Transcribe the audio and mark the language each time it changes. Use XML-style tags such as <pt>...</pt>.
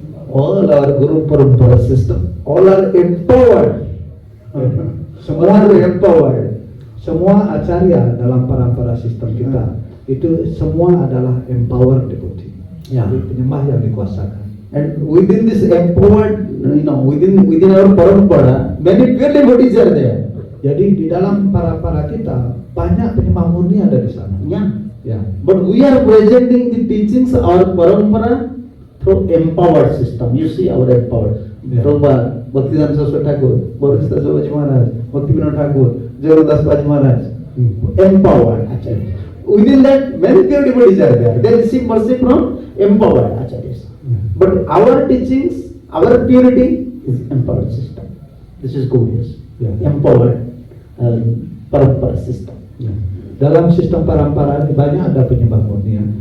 <en>All our Guru Parampara system, all are empowered.</en> <id>Semua</id> <en>are empowered.</en> <id>Semua acarya dalam parampara sistem kita itu semua adalah empowered devotee. Jadi penyembah yang dikuasakan.</id> <en>And within this empowered, within our parampara, many pure devotees are there.</en> <id>Jadi di dalam parampara kita banyak penyembah murni ada di sana. Yeah.</id> <en>But we are presenting the teachings our parampara through empowered system. You see our empowered. Yeah. Prabhupada Bhaktivedanta Saraswati Thakur, Boris Das Babaji Maharaj, Bhaktivinoda Thakur, Jagannath Das Babaji Maharaj, empowered acharyas. Within that, many pure devotees are there. They receive mercy from empowered acharyas. But our teachings, our purity is empowered system. This is Gaudiya. Yeah. Empowered parampara system.</en> <id>Dalam sistem parampara ini banyak ada penyembah murni ya.</id>